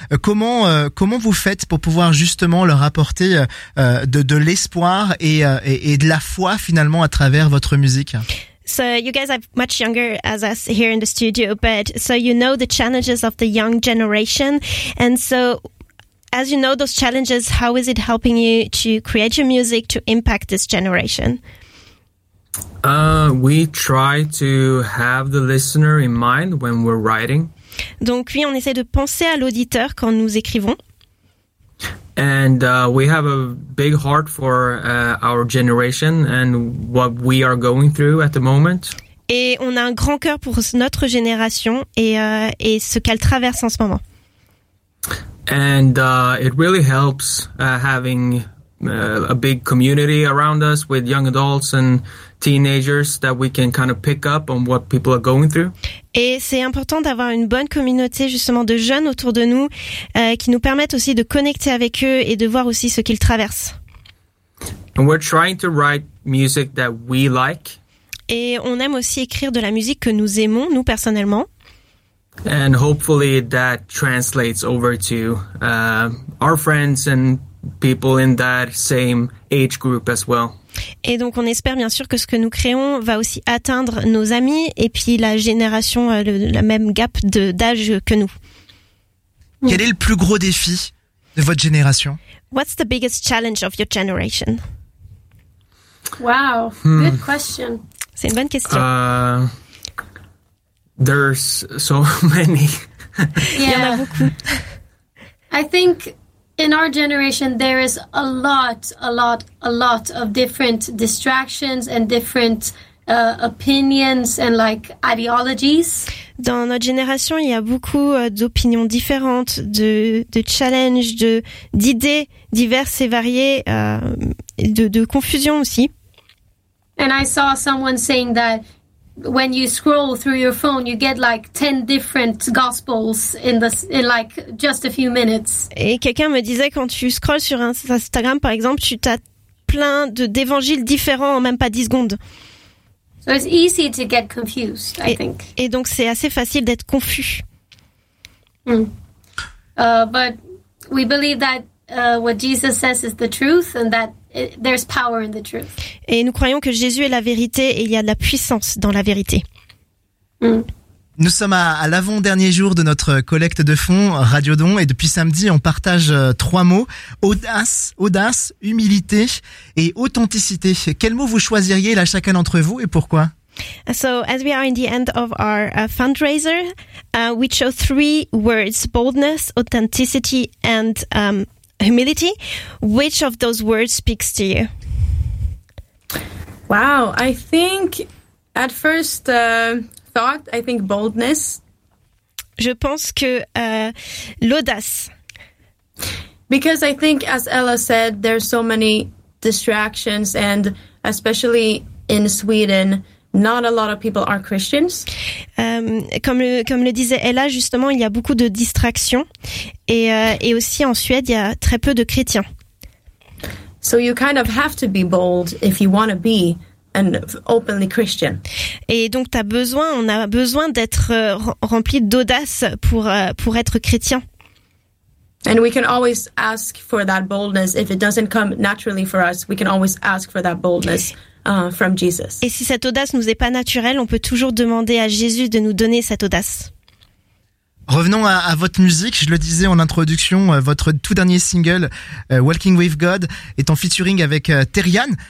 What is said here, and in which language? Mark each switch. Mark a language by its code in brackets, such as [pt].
[fr] Comment vous faites pour pouvoir justement leur apporter de l'espoir et de la foi finalement à travers votre musique? [en] So you guys are much younger as us here in the studio, but so you know the challenges of the young generation. And so as you know those challenges, how is it helping you to create your music to impact this generation? We try to have the listener in mind when we're writing. [fr] Donc oui, on essaie de penser à l'auditeur quand nous écrivons. [en] And we have a big heart for our generation and what we are going through at the moment. [fr] Et on a un grand cœur pour notre génération et ce qu'elle traverse en ce moment. [en] And it really helps having a big community around us with young adults and teenagers that we can kind of pick up on what people are going through. [fr] Et c'est important d'avoir une bonne communauté justement de jeunes autour de nous qui nous permettent aussi de connecter avec eux et de voir aussi ce qu'ils traversent. [en] And we're trying to write music that we like. [fr] Et on aime aussi écrire de la musique que nous aimons, nous personnellement. [en] And hopefully that translates over to our friends and people in that same age group as well. [fr] Et donc on espère bien sûr que ce que nous créons va aussi atteindre nos amis et puis la génération, la même gap d'âge que nous. Quel est le plus gros défi de votre génération? [en] What's the biggest challenge of your generation? Wow, good question. [fr] C'est une bonne question. [en] There's so many. [fr] Yeah. Il y en a beaucoup. [en] I think in our generation, there is a lot of different distractions and different opinions and like ideologies. [fr] Dans notre génération, il y a beaucoup d'opinions différentes, de challenges, d'idées diverses et variées, de confusion aussi. [en] And I saw someone saying that when you scroll through your phone, you get like 10 different gospels in like just a few minutes. [fr] Et quelqu'un me disait, quand tu scrolls sur Instagram, par exemple, tu as plein d'évangiles différents en même pas 10 secondes. [en] So it's easy to get confused, I think. [fr] Et donc, c'est assez facile d'être confus. [en] But we believe that what Jesus says is the truth and that there's power in the truth. [fr] Et nous croyons que Jésus est la vérité et il y a de la puissance dans la vérité. Nous sommes à l'avant-dernier jour de notre collecte de fonds Radio Don et depuis samedi, on partage trois mots. Audace, humilité et authenticité. Quel mot vous choisiriez là chacun d'entre vous et pourquoi? [en] So, as we are in the end of our fundraiser, we chose three words: boldness, authenticity and humility. Which of those words speaks to you? Wow, I think at first thought, I think boldness. [fr] Je pense que l'audace. [en] Because I think, as Ella said, there's so many distractions, and especially in Sweden, not a lot of people are Christians. [fr] Comme le disait Ella, justement, il y a beaucoup de distractions. Et aussi en Suède, il y a très peu de chrétiens. [en] So you kind of have to be bold if you want to be an openly Christian. [fr] Et donc on a besoin d'être rempli d'audace pour être chrétien. [en] And we can always ask for that boldness. If it doesn't come naturally for us, we can always ask for that boldness from Jesus. [fr] Et si cette audace nous est pas naturelle, on peut toujours demander à Jésus de nous donner cette audace. Revenons à votre musique. Je le disais en introduction, votre tout dernier single, Walking With God, est en featuring avec Terian.